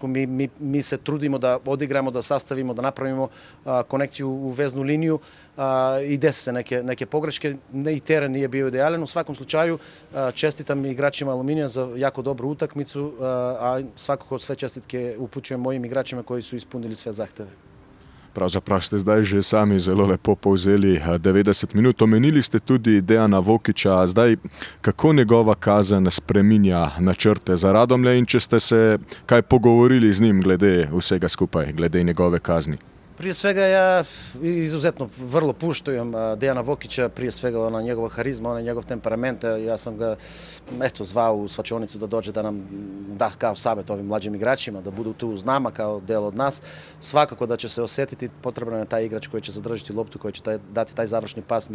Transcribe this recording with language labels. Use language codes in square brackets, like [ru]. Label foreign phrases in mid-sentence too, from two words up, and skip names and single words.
[sr] Mi se trudimo da odigramo, da sastavimo, da napravimo konekciju u veznu liniju i desi se neke pogreške. I teren nije bio idealan. U svakom slučaju čestitam igračima Aluminija za jako dobru utakmicu, a svakako sve čestitke upućujem mojim igračima koji su ispunili sve zahteve. [sl] Pravzaprav ste zdaj že sami zelo lepo povzeli 90 minut. Omenili ste tudi Dejana Vokića. Zdaj, kako njegova kazen spreminja načrte za Radomlje in če ste se kaj pogovorili z njim glede vsega skupaj, glede njegove kazni? [sr] Prije svega ja izuzetno vrlo puštujem Dejana Vokića, prije svega ona njegova harizma, ona njegov temperament. Ja sam ga zvao u svačionicu da dođe da nam da kao savjet ovim mlađim igračima, da budu tu uz nama kao del od nas. Svakako da će se osjetiti, potreban je taj igrač koji će zadržati loptu, koji će dati taj završni pas.